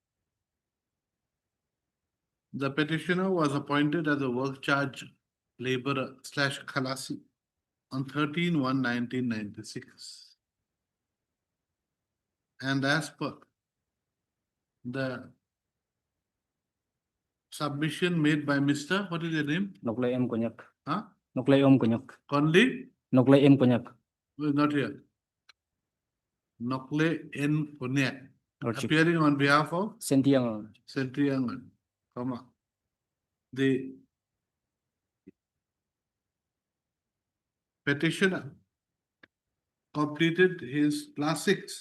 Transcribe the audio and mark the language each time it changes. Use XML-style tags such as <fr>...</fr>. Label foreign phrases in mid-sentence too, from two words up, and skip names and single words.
<en>The petitioner was appointed as a work charge laborer / khalasi on 13/1/1996. And as per the submission made by Mr. What is your name? Noklay M. Konyak. Huh? Noklay Om Konyak. Conley? Noklay M. Konyak. Not here. Nokle N. Ponyak. Lordship. appearing on behalf of Sentiang. Sentriangan, comma. The petitioner completed his class 6,</en>